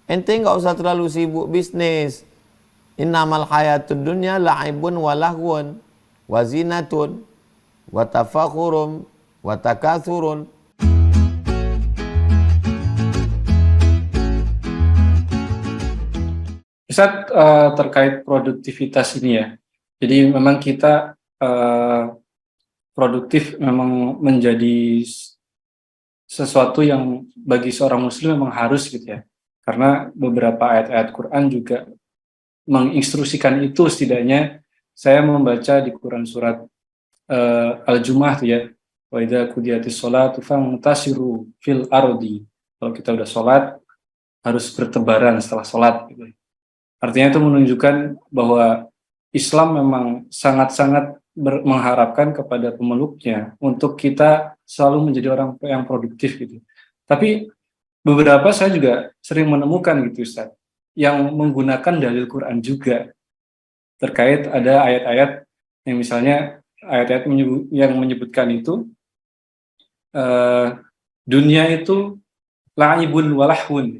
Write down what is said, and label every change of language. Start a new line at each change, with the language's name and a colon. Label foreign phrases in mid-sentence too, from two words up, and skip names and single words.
Indonesian: Ente nggak usah terlalu sibuk bisnis.
Arabic: إنما الحياة الدنيا لعب ولهو وزينة وتفاخر وتكاثر.
Indonesian: Ustaz, terkait produktivitas ini ya. Jadi memang kita produktif memang menjadi sesuatu yang bagi seorang muslim memang harus gitu ya. Karena beberapa ayat-ayat Quran juga menginstruksikan itu. Setidaknya saya membaca di Quran surat Al-Jumu'ah tuh ya.
Arabic: وإذا قضيت الصلاة فانتشروا في الأرض.
Indonesian: Kalau kita udah sholat harus bertebaran setelah sholat gitu. Artinya itu menunjukkan bahwa Islam memang sangat-sangat mengharapkan kepada pemeluknya untuk kita selalu menjadi orang yang produktif gitu. Tapi beberapa saya juga sering menemukan gitu Ustaz, yang menggunakan dalil Quran juga terkait ada ayat-ayat yang misalnya ayat-ayat yang menyebutkan itu dunia itu
Arabic: لعب ولهو.